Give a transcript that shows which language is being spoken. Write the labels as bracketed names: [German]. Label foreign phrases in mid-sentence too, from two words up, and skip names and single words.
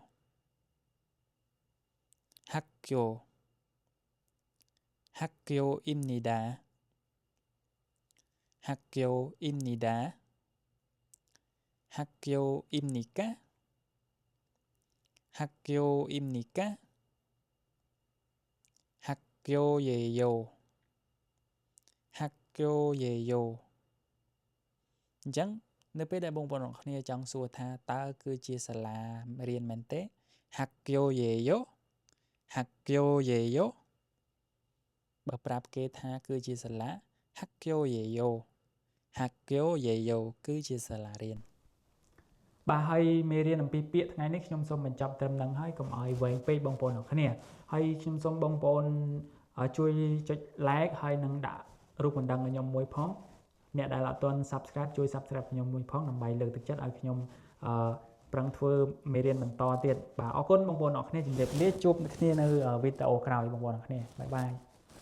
[Korean] 학교 학교입니다 학교입니다 학교입니까 학교입니까 학교예요 [Khmer] 학교예요 អញ្ចឹងនៅពេលដែលបងប្អូនទាំងគ្នាចង់សួរថាតើគឺជាសាលារៀនមែនទេ [Korean] 학교예요 학교예요 [Khmer] បើប្រាប់ គេថាគឺជាសាលា [Korean] 학교예요 학교예요 [Khmer] គឺជាសាលារៀនបាទហើយមេរៀនអំពីពាក្យថ្ងៃនេះខ្ញុំសូមបញ្ចប់ត្រឹមហ្នឹងហើយកុំឲ្យវែងពេកបងប្អូនទាំងគ្នាហើយខ្ញុំសូមបងប្អូនជួយចុច like ហើយនឹងដាក់រូបបណ្ដឹងឲ្យខ្ញុំមួយផងអ្នកដែលអត់ទាន់ subscribe ជួយ subscribe ខ្ញុំមួយផងដើម្បីលើកទឹកចិត្តឲ្យខ្ញុំប្រឹងធ្វើមេរៀនបន្តទៀតបាទអរគុណបងប្អូនអរគ្នាជម្រាបលាជួបគ្នានៅវីដេអូក្រោយបងប្អូនអរគ្នាបាយបាយ